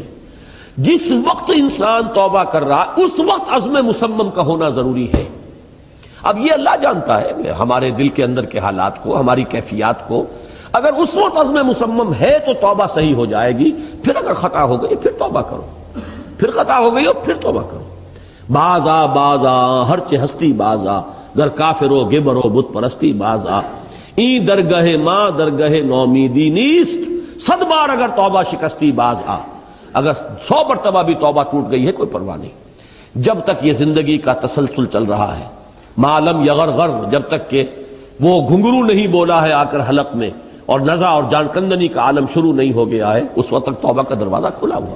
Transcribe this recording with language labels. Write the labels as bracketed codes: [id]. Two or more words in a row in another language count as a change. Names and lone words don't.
[ur] جس وقت انسان توبہ کر رہا اس وقت عزم مصمم کا ہونا ضروری ہے۔ اب یہ اللہ جانتا ہے کہ ہمارے دل کے اندر کے حالات کو، ہماری کیفیات کو، اگر اس وقت عزم مصمم ہے تو توبہ صحیح ہو جائے گی، پھر اگر خطا ہو گئی پھر توبہ کرو، پھر خطا ہو گئی ہو پھر توبہ کرو۔ [fa] بازا بازا ہرچ ہستی بازا، گر کافر و گبر و بت پرستی بازا، این درگہ ماں درگہ نومیدی نیست، 100 بار اگر توبہ شکستی باز آ، [ur] اگر 100 مرتبہ بھی توبہ ٹوٹ گئی ہے کوئی پرواہ نہیں، جب تک یہ زندگی کا تسلسل چل رہا ہے، [ar] معلم یغرغر، [ur] جب تک کہ وہ گھنگرو نہیں بولا ہے آ کر حلق میں، اور نزع اور جان کندنی کا عالم شروع نہیں ہو گیا ہے، اس وقت تک توبہ کا دروازہ کھلا ہوا ہے۔